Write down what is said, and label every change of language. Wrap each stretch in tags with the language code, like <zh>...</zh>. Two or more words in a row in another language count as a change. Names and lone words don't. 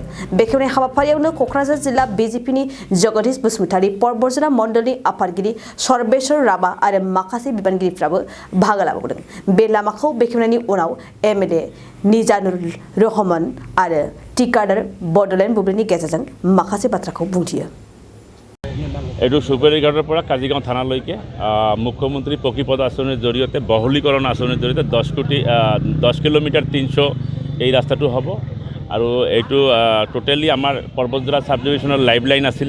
<brx>बेखेवनाय हाबाफारियावनो क'क्राझार जिल्ला बिजेपिनि जगदीश बसुमतारी, बतझर मण्डलनि आफादगिरि सर्वेश्वर राभा आरो माखासे बिबानगिरिफ्राबो बाहागो लाबावदों। बे लामाखौ बेखेवनायनि उनाव एमएलए निजानुर रहमान आरो टिकादार बडलेण्ड बुब्लिनि गेजेरजों माखासे बाथ्राखौ बुंथियो।</brx> <as>এইটো চুপাৰীঘাটৰ পৰা কাজিগাঁও থানালৈকে মুখ্যমন্ত্ৰী পকীপথ আঁচনিৰ জৰিয়তে বহলীকৰণ আঁচনিৰ জৰিয়তে 10 কিলোমিটাৰ 300 এই ৰাস্তাটো হ'ব। আৰু এইটো টোটেলি আমাৰ পৰ্বতজোৰা সাব ডিভিজনৰ</as> <en>life line</en> <as>আছিলে।</as>